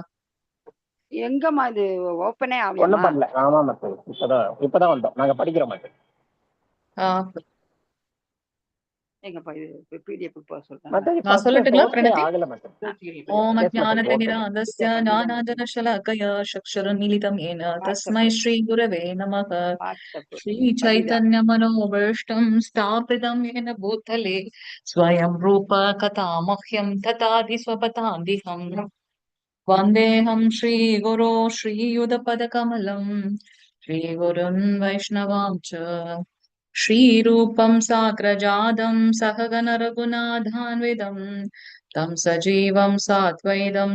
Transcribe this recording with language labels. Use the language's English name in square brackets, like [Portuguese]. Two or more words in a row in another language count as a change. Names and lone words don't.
[Tamil] எங்கம்மா இது ஓப்பனே ஒண்ணும் ஆகலையாம்மா? பண்ணல. ஆமா மாதாஜி, இப்பதான் வந்தோம். நாங்க படிக்கிறோம் மாதாஜி. எங்கப்பா இது பிடிஎஃப் போக சொல்றேன். மாதாஜி நான் சொல்லட்டுங்களா பிரணத்தி? ஆகல மாதாஜி. ஓம் எஸ் மாதாஜி, ஓகே. [Sanskrit] अज्ञानतिमिरान्धस्य ஞானாஞ்சனशलाकया चक्षुरुन्मीलितं येन तस्मै श्रीगुरवे नमः। श्रीचैतन्यमनोभीष्टं स्थापितं येन भूतले स्वयं रूप कथा मह्यं ददाति स्वपदान्तिकम्। वन्देऽहं श्रीगुरो श्रीयुतपदकमलं श्रीगुरुन् वैष्णवां च श्रीरूपं साग्रजातं सहगण रघुनाथान्वितं तं सजीवं साद्वैतं